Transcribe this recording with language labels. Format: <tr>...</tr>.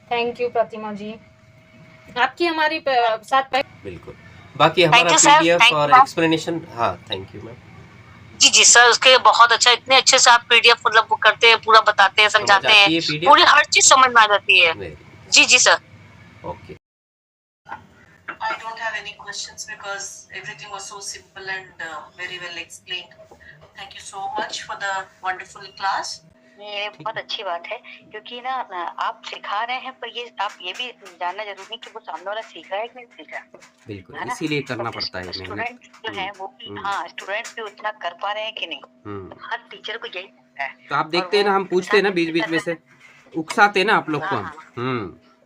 <hi>Thank you प्रतिमा जी, आपकी हमारी साथ बिल्कुल। बाकी हमारा पीडीएफ और एक्सप्लेनेशन, हाँ thank you ma'am. Ji ji sir, उसके बहुत अच्छा, इतने अच्छे से आप पीडीएफ मतलब वो करते हैं, पूरा बताते हैं, समझाते हैं, पूरी हर चीज समझ में आ जाती है। जी जी sir. Okay.</hi> <en>I don't have any questions because everything was so simple and very well explained. Thank you so much for the wonderful class.</en> <hi>ये बहुत अच्छी बात है, क्योंकि ना आप सिखा रहे हैं, पर ये आप ये भी जानना जरूरी है कि वो सामने वाला सीख रहा है कि नहीं सीख रहा। बिल्कुल, इसीलिए करना पड़ता है। स्टूडेंट जो है वो भी, हाँ स्टूडेंट्स भी उतना कर पा रहे हैं कि नहीं, हर टीचर को यही है। तो आप देखते हैं ना, हम पूछते हैं ना बीच बीच में से, उकसाते हैं ना आप लोग को हम।</hi>